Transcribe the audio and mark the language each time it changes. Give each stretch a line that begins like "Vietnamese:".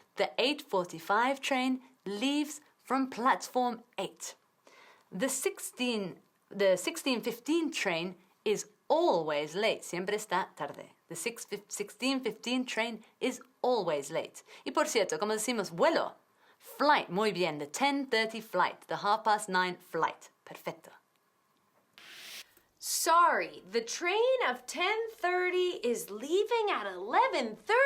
English: The 8:45 train leaves from platform 8. The 16:15 train is always late.
Spanish: Siempre está tarde.
English: The 16:15 train is always late.
Spanish: Y por cierto, como decimos vuelo, flight, muy bien.
English: The 10:30 flight. The 9:30 flight. Perfecto. Sorry, the train of 10:30 is leaving at 11:30.